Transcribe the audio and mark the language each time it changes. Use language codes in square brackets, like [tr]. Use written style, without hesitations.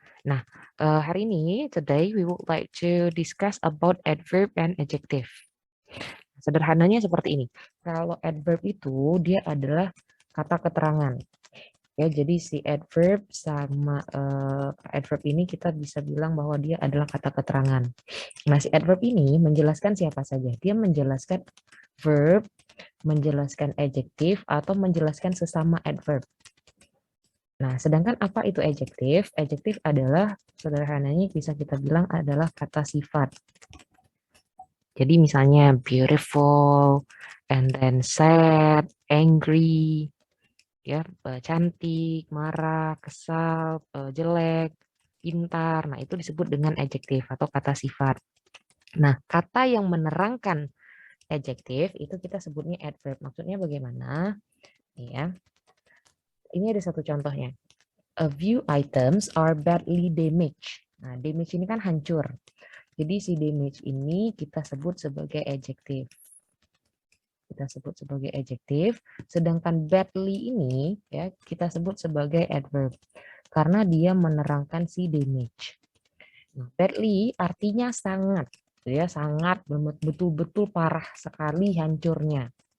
[id] Nah, hari ini, [en] today we would like to discuss about adverb and adjective. [id] Sederhananya seperti ini. Kalau adverb itu dia adalah kata keterangan. Ya, jadi si adverb sama adverb ini kita bisa bilang bahwa dia adalah kata keterangan. Nah, si adverb ini menjelaskan siapa saja. Dia menjelaskan verb, menjelaskan adjective, atau menjelaskan sesama adverb. Nah, sedangkan apa itu adjective? Adjective adalah sederhananya bisa kita bilang adalah kata sifat. Jadi misalnya [en] beautiful, and then sad, angry, [id] ya, cantik, marah, kesal, jelek, pintar. Nah, itu disebut dengan adjective atau kata sifat. Nah, kata yang menerangkan adjective itu kita sebutnya adverb. Maksudnya bagaimana? Ya, ini ada satu contohnya. [en] A few items are badly damaged. [id] Nah, damage ini kan hancur. Jadi si damage ini kita sebut sebagai adjective. Kita sebut sebagai adjective, sedangkan badly ini ya kita sebut sebagai adverb karena dia menerangkan si damage. Nah, badly artinya sangat, ya sangat betul-betul parah sekali hancurnya.